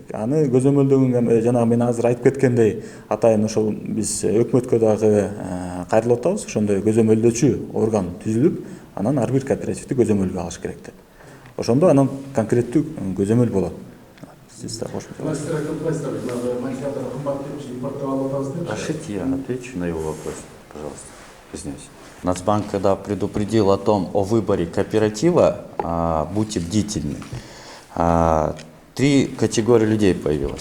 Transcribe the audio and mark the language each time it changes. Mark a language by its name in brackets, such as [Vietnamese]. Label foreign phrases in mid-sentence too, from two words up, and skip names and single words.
[Kyrgyz] Аны көзөмөлдөгөнгө жанагы мен азыр айтып кеткендей, атайын ошол биз өкмөткө дагы кайрылып атабыз. Ошондой көзөмөлдөөчү орган түзүлүп, анан ар бир кооперативди көзөмөлгө алыш керек деп. Ошондо анан конкреттүү көзөмөл болот. Сиз да кошумча. [Russian] Разрешите, я отвечу на его вопрос, пожалуйста. Извиняюсь. Нацбанк, когда предупредил о том, о выборе кооператива, будьте бдительны, 3 категории людей появилось.